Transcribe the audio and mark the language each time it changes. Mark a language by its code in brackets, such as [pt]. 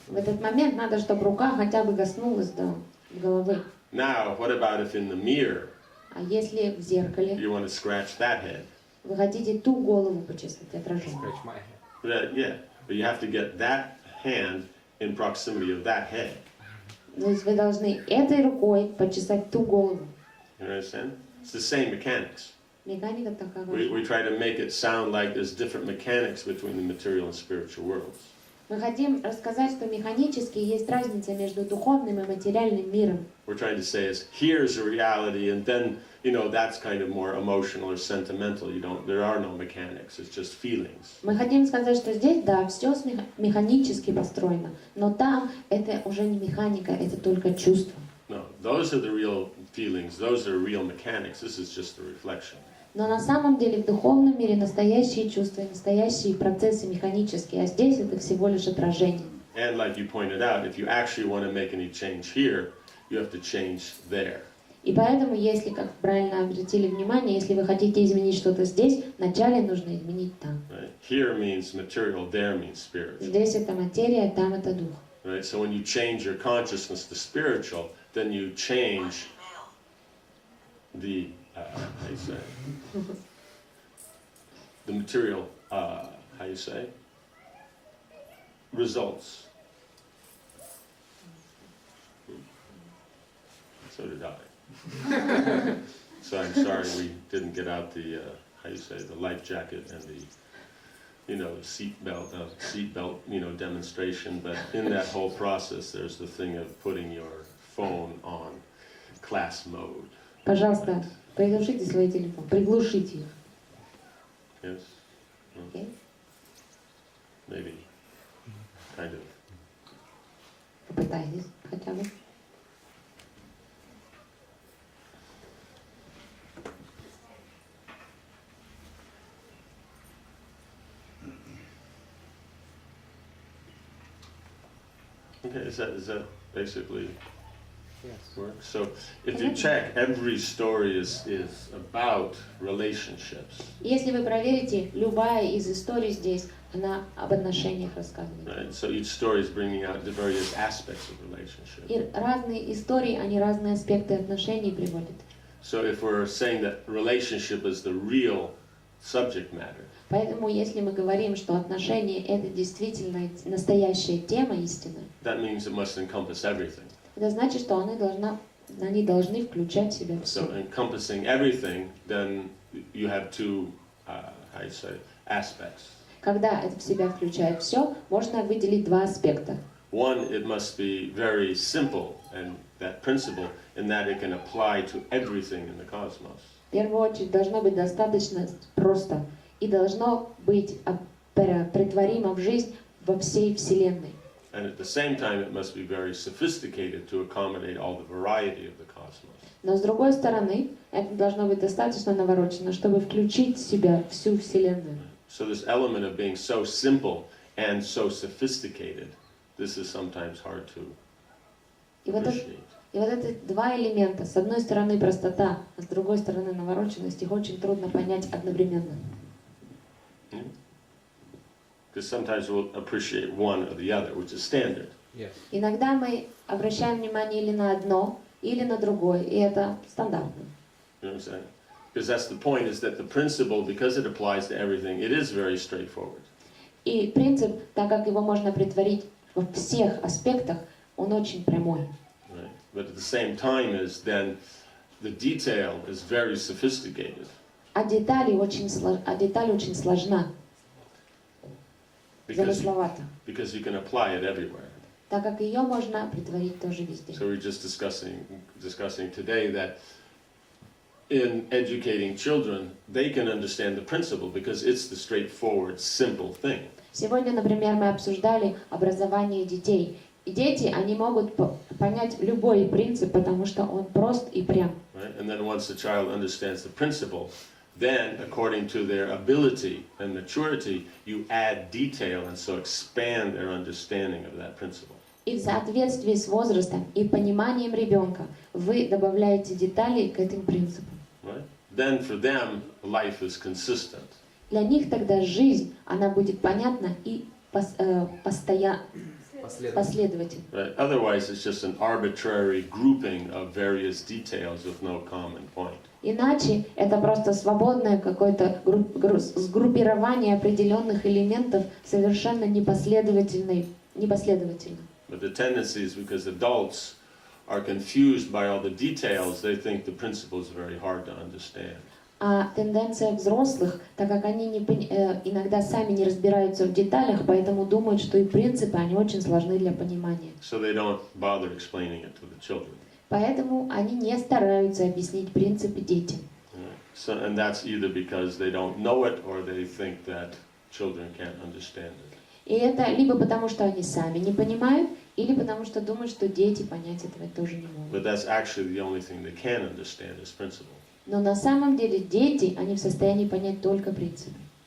[ru] В этот момент надо, чтобы рука хотя бы коснулась до головы. [en] Now, what about if in the mirror [ru] А если в зеркале [en] you want to scratch that head? [ru] вы хотите ту голову почесать, отражение? [en] Scratch my head. Yeah, but you have to get that hand in proximity of that head. [ru] То есть вы должны этой рукой почесать ту голову. [en] You understand? It's the same mechanics. [ru] Механика такая. [en] We try to make it sound like there's different mechanics between the material and spiritual worlds. [ru] Мы хотим рассказать, что механически есть разница между духовным и материальным миром. [en] We're trying to say is here's a reality, and then that's kind of more emotional or sentimental. There are no mechanics. It's just feelings. [ru] Мы хотим сказать, что здесь, да, все механически построено, но там это уже не механика, это только чувство. [en] No, those are the real feelings. Those are real mechanics. This is just a reflection. [ru] Но на самом деле в духовном мире настоящие чувства, настоящие процессы механические, а здесь это всего лишь отражение. [en] And like you pointed out, if you actually want to make any change here, you have to change there. [ru] И поэтому, если, как правильно обратили внимание, если вы хотите изменить что-то здесь, вначале нужно изменить там. [en] Right? Here means material, there means spiritual. [ru] Здесь это материя, там это дух. [en] Right? So when you change your consciousness to spiritual, then you change the, how you say, the material, how you say, results. So did I. So I'm sorry we didn't get out the, how you say, the life jacket and the, seat belt, demonstration. But in that whole process, there's the thing of putting your phone on class mode. [ru] Пожалуйста, приглушите свой телефон, приглушите их. [en] Yes? Okay? Maybe. Kind of. [ru] Попытайтесь хотя бы. [en] Okay, is that basically Yes. work? So if you check, every story is about relationships. [ru] Если вы проверите, любая из историй здесь, она об отношениях рассказывает. [en] Right? So each story is bringing out the various aspects of relationship. [ru] И разные истории, они разные аспекты отношений приводят. [en] So if we're saying that relationship is the real subject matter, [ru] Поэтому, если мы говорим, что отношения — это действительно настоящая тема истины, [en] that means it must encompass everything. [ru] это значит, что они должны включать в себя [en] So [ru] все. [en] encompassing everything, then you have two, how you say, aspects. [ru] Когда это в себя включает все, можно выделить два аспекта. [en] One, it must be very simple, and that principle, in that it can apply to everything in the cosmos. [ru] В первую очередь, должно быть достаточно просто и должно быть претворимо в жизнь во всей Вселенной. [en] And at the same time, it must be very sophisticated to accommodate all the variety of the cosmos. [ru] Но с другой стороны, это должно быть достаточно наворочено, чтобы включить в себя всю Вселенную. [en] So this element of being so simple and so sophisticated, this is sometimes hard to [ru] И вот [en] appreciate. [ru] это два элемента. С одной стороны простота, а с другой стороны навороченность. Их очень трудно понять одновременно. [en] Because sometimes we'll appreciate one or the other, which is standard. Yes. [ru] Иногда мы обращаем внимание или на одно, или на другое, и это стандартно. [en] You know what I'm saying? Because that's the point, is that the principle, because it applies to everything, it is very straightforward. [ru] И принцип, так как его можно претворить во всех аспектах, он очень прямой. [en] Right? But at the same time is then the detail is very sophisticated. [ru] А деталь очень сложна, замысловата, [en] Because you can apply it everywhere. [ru] так как ее можно притворить тоже везде. [en] So we're just discussing today that in educating children, they can understand the principle because it's the straightforward, simple thing. [ru] Сегодня, например, мы обсуждали образование детей. И дети, они могут понять любой принцип, потому что он прост и прям. [en] Right? And then once the child understands the principle, then according to their ability and maturity, you add detail and so expand their understanding of that principle. [ru] И в соответствии с возрастом и пониманием ребенка вы добавляете детали к этим принципам. [en] Right? Then for them, life is consistent. [ru] Для них тогда жизнь, она будет понятна и последовательна. [en] Right? Otherwise, it's just an arbitrary grouping of various details with no common point. [ru] Iначе это просто свободное какое-то сгруппирование определенных элементов совершенно непоследовательно. [en] But the tendency is because adults are confused by all the details, they think the principle is very hard to understand. [ru] А тенденция взрослых, так как они иногда сами не разбираются в деталях, поэтому думают, что и принципы, они очень сложны для понимания. [en] So they don't bother explaining it to the children. [ru] Поэтому они не стараются объяснить принципы детям. [en] So, and that's either because they don't know it or they think that children can't understand it. [ru] И это либо потому, что они сами не понимают, или потому, что думают, что дети понять этого тоже не могут. [en] But that's actually the only thing they can understand is principle. [ru] Но на самом деле дети, они в состоянии понять только принципы.